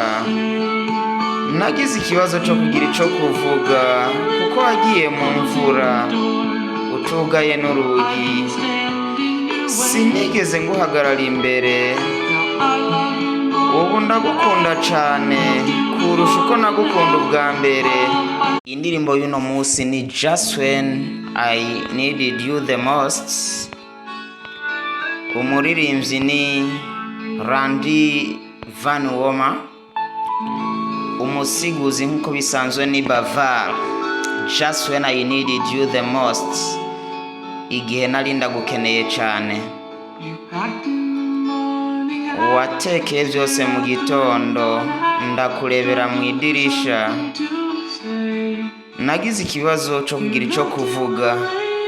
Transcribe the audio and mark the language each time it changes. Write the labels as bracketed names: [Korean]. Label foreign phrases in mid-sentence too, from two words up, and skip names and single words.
[Kinyarwanda] Nagize ikibazo cyo kugira icyo kuvuga, kuko wagiye mu mvura utugaye n'urugi. Sinigeze nguhagarara imbere. Ubu ndagukunda cyane kurusha uko nagukunda ubwa mbere. Indirimbo y'uno munsi ni Just When I Needed You the Most. Umuririmbyi ni Randy Van Woma. Umusiguzi nk'uko bisanzwe ni Bavar. Just When I Needed You the Most. Igihe nari ndagukeneye cyane. Watekeye byose mu gitondo, ndakurebera mu idirisha. Nagize ikibazo cyo kugira icyo kuvuga.